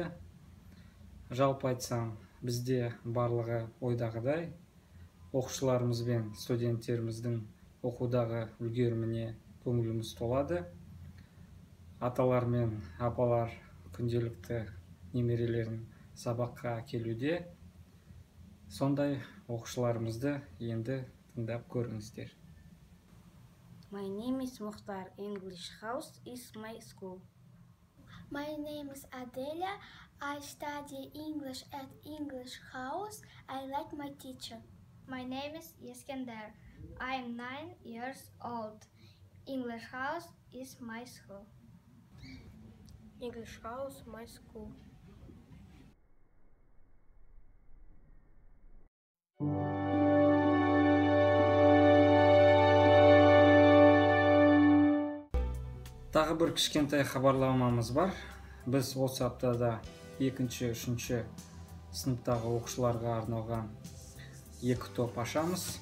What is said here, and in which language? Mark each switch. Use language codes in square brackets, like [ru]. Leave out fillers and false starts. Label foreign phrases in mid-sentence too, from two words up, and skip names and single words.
[kk] Жалпы айтсам, бізде барлығы ойдағыдай, оқушыларымыз бен студенттеріміздің оқудағы үлгеріміне көңіліміз толады. Аталар мен апалар күнделікті немерелерін сабаққа келуде. Сондай оқушыларымызды енді тыңдап көріңіздер. [en] My name is Mukhtar. English house is my school. My name is Adelia. I study English at English house. I like my teacher. My name is Iskender. I am 9 years old. English house is my school. English house, my school. [kk] Тағы бір кішкентай хабарламамыз бар. Біз осы аптада 2-3 сыныптағы оқушыларға арналған 2 топ ашамыз.